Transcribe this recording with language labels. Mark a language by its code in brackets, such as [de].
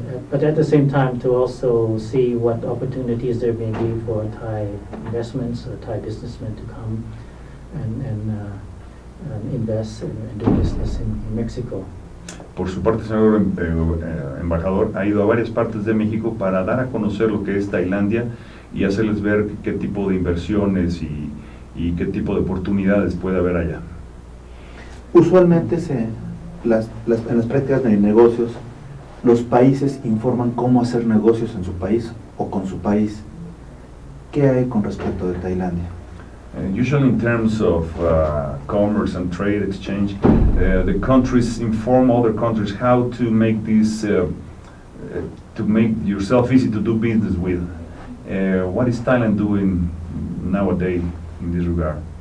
[en] But at the same time, to also see what opportunities there may be for Thai investments or Thai businessmen to come and invest and do business in Mexico. [es] Por su parte, señor embajador, ha ido a varias partes de México para dar a conocer lo que es Tailandia y hacerles ver qué tipo de inversiones y qué tipo de oportunidades puede haber allá. Usualmente en las prácticas de negocios, los países informan cómo hacer negocios en su país o con su país. ¿Qué hay con respecto de Tailandia? [en] Usually in terms of commerce and trade exchange, the countries inform other countries how to make this, to make yourself easy to do business with. What is Thailand doing nowadays in this regard?